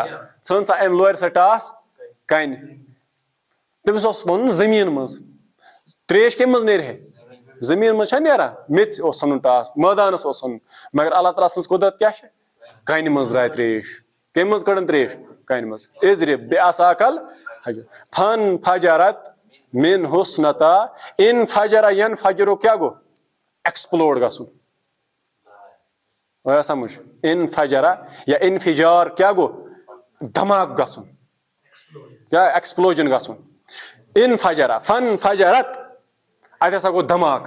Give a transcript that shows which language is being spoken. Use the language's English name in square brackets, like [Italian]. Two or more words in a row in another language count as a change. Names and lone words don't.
[Kashmiri] ژھٕن سا امہِ لورِ سۭتۍ ٹاس کنہِ. تٔمِس اوس وَنُن زٔمیٖن منٛز. ترٛیش کمہِ منٛز نیرِ ہے؟ زٔمیٖن منٛز چھا نیران؟ میٚژِ اوس ژھٕنُن ٹاس, مٲدانس اوس ژھٕنُن. مگر اللہ تعالیٰ سٕنٛز قُدرت کیٛاہ چھِ؟ کنہِ منٛز درٛاے ترٛیش. کمہِ منٛز کٔڑٕن ترٛیش؟ کنہِ منٛز. [Arabic] اِضرب بعصاکَ الحجر فن فجرت من حسنتا. [Kashmiri] ان فجرا ینفجرُ کیٛاہ گوٚو؟ ایکسپلوڈ گژھُن. آیا سمجھ؟ انفجرا یا انفجار کیٛاہ گوٚو؟ دھماکہٕ گژھُن. کیٛاہ؟ ایکسپلوجن گژھُن. [Arabic] انفجرا فن فجرت [Kashmiri] اتہِ ہسا گوٚو دھماکہٕ.